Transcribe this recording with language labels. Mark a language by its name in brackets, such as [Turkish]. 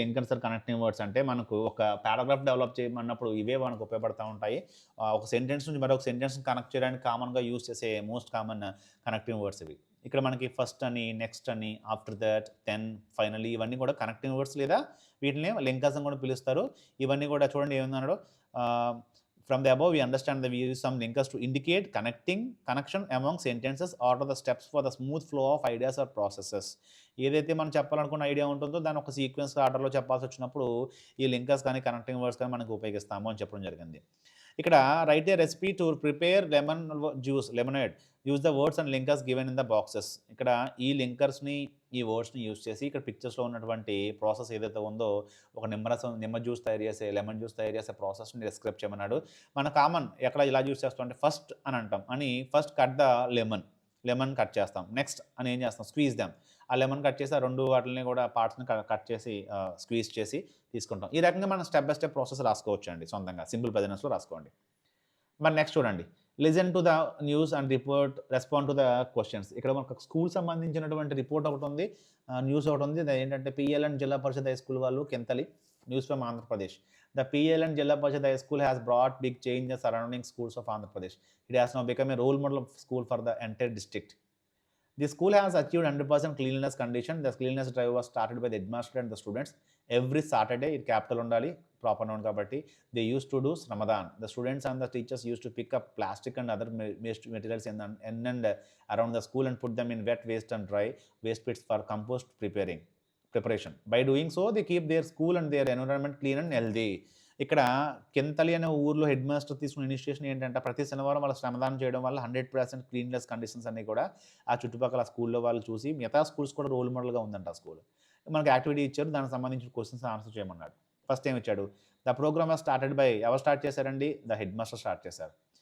[Telugu] Linkers and connecting words అంటే మనకు ఒక పారాగ్రాఫ్ డెవలప్ చేయమన్నప్పుడు ఇవే మనకు ఉపయోగపడతా ఉంటాయి. ఒక సెంటెన్స్ నుంచి మరొక సెంటెన్స్‌ని కనెక్ట్ చేయడానికి కామన్‌గా యూజ్ చేసే మోస్ట్ కామన్ కనెక్టింగ్ వర్డ్స్ ఇవి. ఇక్కడ మనకి ఫస్ట్ అని, నెక్స్ట్ అని, ఆఫ్టర్ దట్, దెన్, ఫైనల్లీ ఇవన్నీ కూడా కనెక్టింగ్ వర్డ్స్ లేదా వీటిని లింకర్స్ అని కూడా పిలుస్తారు. ఇవన్నీ కూడా చూడండి ఏమన్నాడో [English] from the above we understand that we use some linkers to indicate connection among sentences or the steps for the smooth flow of ideas or processes. [Telugu] ఏదైతే మనం చెప్పాలనుకున్న ఐడియా ఉంటుందో దాన్ని ఒక సీక్వెన్స్ ఆర్డర్‌లో చెప్పాల్సి వచ్చినప్పుడు ఈ లింకర్స్ కానీ, కనెక్టింగ్ వర్డ్స్ కానీ మనకు ఉపయోగిస్తాము అని చెప్పడం జరిగింది. [English] ఇక్కడ write a recipe to prepare lemon juice lemonade. Use the words and linkers given in the boxes. [Telugu] ఇక్కడ ఈ లింకర్స్‌ని, ఈ వర్డ్స్‌ని యూజ్ చేసి ఇక్కడ పిక్చర్స్‌లో ఉన్నటువంటి ప్రాసెస్ ఏదైతే ఉందో ఒక నిమ్మ జ్యూస్ తయారు చేసే, లెమన్ జ్యూస్ తయారు చేసే ప్రాసెస్‌ని డిస్క్రైబ్ చేయమన్నాడు. మన కామన్ ఎక్కడ ఇలా యూజ్ చేస్తాం అంటే ఫస్ట్ అని అంటాం. [English] first cut the lemon [Telugu] cut చేస్తాం. నెక్స్ట్ అని ఏం చేస్తాం, [English] Squeeze them. [Telugu] ఆ లెమన్ కట్ చేసి ఆ 2 వాటిల్ని కూడా పార్ట్స్‌ని కట్ చేసి స్క్వీజ్ చేసి తీసుకుంటాం. ఈ రకంగా మనం స్టెప్ బై స్టెప్ ప్రాసెస్ రాసుకోవచ్చండి సొంతంగా. సింపుల్ ప్రెజెంట్స్‌లో రాసుకోండి. మరి నెక్స్ట్ చూడండి. [English] Listen to the news and respond to the questions. [Telugu] ఇక్కడ మనకు స్కూల్ సంబంధించినటువంటి రిపోర్ట్ ఒకటుంది. న్యూస్ ఒకటుంది. అదేంటంటే పిఎల్ఎన్ జిల్లా పరిషత్ హై స్కూల్ వాళ్ళు Kinthali. [English] News from Andhra Pradesh. The PLN జిల్లా పరిషత్ high school has brought big changes surrounding schools of Andhra Pradesh. It has now become a role model school for the entire district. The school has achieved 100% cleanliness condition. The cleanliness drive was started by the headmaster and the students. Every Saturday, [Telugu] it capital undali, proper noun kabatti. [English] They used to do Ramadan. The students and the teachers used to pick up plastic and other waste materials in and around the school and put them in wet waste and dry waste pits for compost preparation. By doing so, they keep their school and their environment clean and healthy. [Telugu] ఇక్కడ కింతలి అనే ఊర్లో head master తీసుకున్న initiation ఏంటంటే ప్రతి శనివారం వాళ్ళు శ్రమదానం చేయడం వల్ల 100% క్లీన్లెస్ కండిషన్స్ అన్నీ కూడా ఆ చుట్టుపక్కల స్కూల్లో వాళ్ళు చూసి మిగతా స్కూల్స్ కూడా రోల్ మోడల్గా ఉందంట ఆ స్కూల్. మనకి యాక్టివిటీ ఇచ్చారు, దానికి సంబంధించిన క్వశ్చన్స్ ఆన్సర్ చేయమన్నాడు. ఫస్ట్ ఏమి ఇచ్చాడు, [English] the program was started by, [Telugu] ఎవరు స్టార్ట్ చేశారండి, ద హెడ్ మాస్టర్ స్టార్ట్ చేశారు.